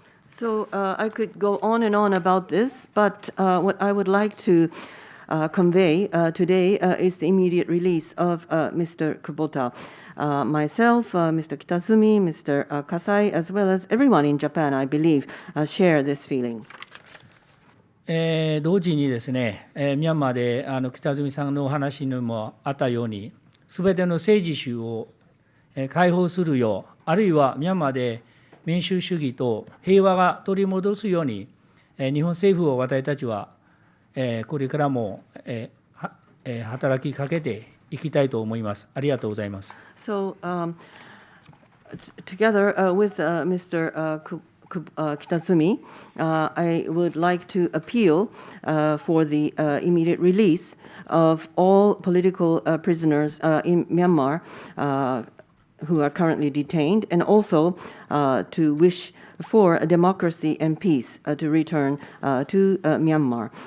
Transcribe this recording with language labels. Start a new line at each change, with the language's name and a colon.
English: So I could go on and on about this, but what I would like to convey today is the immediate release of Mr. Kubota. Myself, Mr. Kitazumi, Mr. Kasai, as well as everyone in Japan, I believe, share this feeling.
Japanese: 同時にですね、ミャンマーで北住さんのお話にもあったように、すべての政治州を解放するよう、あるいはミャンマーで民主主義と平和が取り戻すように、日本政府を私たちはこれからも働きかけていきたいと思います。ありがとうございます。
English: So, together with Mr. Kitazumi, I would like to appeal for the immediate release of all political prisoners in Myanmar who are currently detained, and also to wish for a democracy and peace to return to Myanmar.